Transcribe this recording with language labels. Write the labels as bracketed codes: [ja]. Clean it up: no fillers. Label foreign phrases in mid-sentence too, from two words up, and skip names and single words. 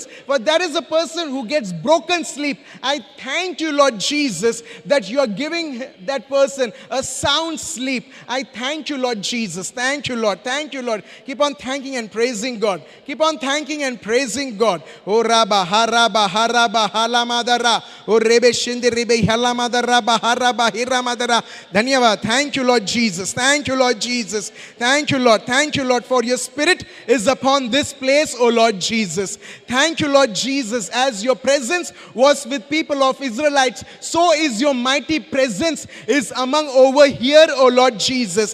[en] For there is a person who gets broken sleep. I thank you, Lord Jesus, that you are giving that person a sound sleep. I thank you, Lord Jesus. Thank you, Lord. Thank you, Lord. Keep on thanking and praising God. Keep on thanking and praising God. Oh Rabba, Haraba, Haraba, Halamadara. Oh Rebe Shindi Rebe Halamadara, Haraba, Hiramadara. Dhanyavad. Thank you, Lord Jesus. Thank you, Lord Jesus. Thank you, Lord. Thank you, Lord, for your Spirit is upon this place, oh Lord Jesus. Thank you, Lord Jesus. As your presence was with people of Israelites, so is your mighty presence is among over here, oh Lord Jesus.